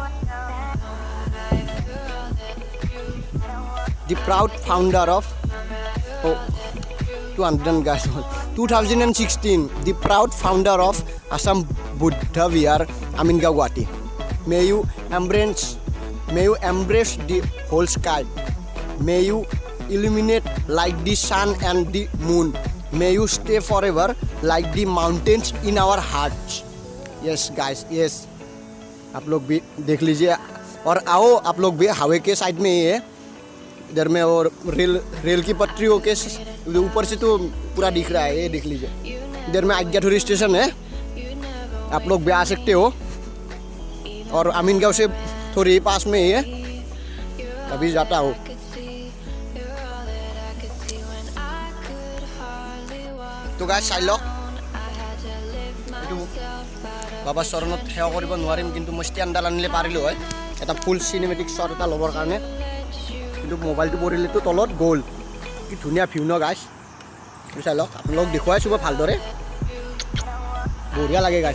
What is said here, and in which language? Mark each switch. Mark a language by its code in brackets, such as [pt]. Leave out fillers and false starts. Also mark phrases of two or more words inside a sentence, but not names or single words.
[en] The proud founder of 2016, the proud founder of Assam Buddha Vihar, Aminga Guwahati. May you embrace the whole sky. May you illuminate like the sun and the moon. May you stay forever like the mountains in our hearts. Yes guys, yes. [hi] आप लोग भी देख लीजिए और आओ आप लोग भी। हाईवे के साइड में ही है इधर में, और रेल की पटरियों के ऊपर से तो पूरा दिख रहा है, ये देख लीजिए। इधर में आज्ञाधुरी स्टेशन है, आप लोग भी आ सकते हो। और अमीनगांव से थोड़ी पास में ही है, अभी जाता हूँ। [as] तो गाइस চাই লওক, এইটো বাবা চৰণত সেৱা কৰিব নোৱাৰিম, কিন্তু মই ষ্টেণ্ডডাল আনিলে পাৰিলোঁ হয় এটা [en] full cinematic shot [as] এটা ল'বৰ কাৰণে, কিন্তু মোবাইলটো পৰিলেতো তলত গ'ল। কি ধুনীয়া ভিউ ন গাইছ, চাই লওক। আপোনালোক দেখুৱাইছোঁ মই ভালদৰে, বঢ়িয়া লাগে গাইছ।